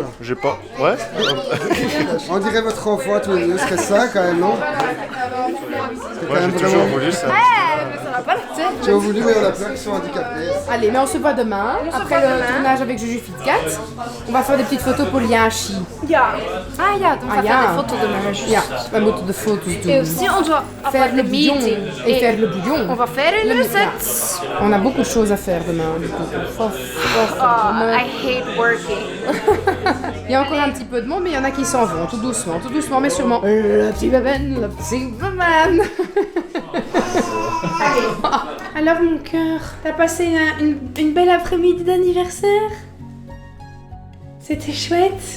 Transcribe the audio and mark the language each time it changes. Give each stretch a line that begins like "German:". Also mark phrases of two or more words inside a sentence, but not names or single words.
French: J'ai pas... Ouais. On dirait votre enfant tous les deux, ce serait ça quand même, non? Moi, j'ai toujours voulu ça. Tu as voulu, mais on a peur qu'ils soient handicapés. Allez, mais on se voit demain, après le tournage avec Juju Fitcat. On va faire des petites photos pour Liachi.
Dutch: Ja. Ah ja, dan gaan we ja. de foto doen. Ja, we moeten de foto's
French: Et
Dutch: doen.
French: aussi, on doit Faire avoir le le bouillon meeting. et faire le bouillon. On va faire une Le recette. On a beaucoup de choses à faire demain. Du coup.
English: Oh, I hate working.
French: Il y a encore un petit peu de monde, mais il y en a qui s'en vont, tout doucement, mais sûrement. Le petit baban. Alors mon cœur, t'as passé une belle après-midi d'anniversaire? C'était chouette.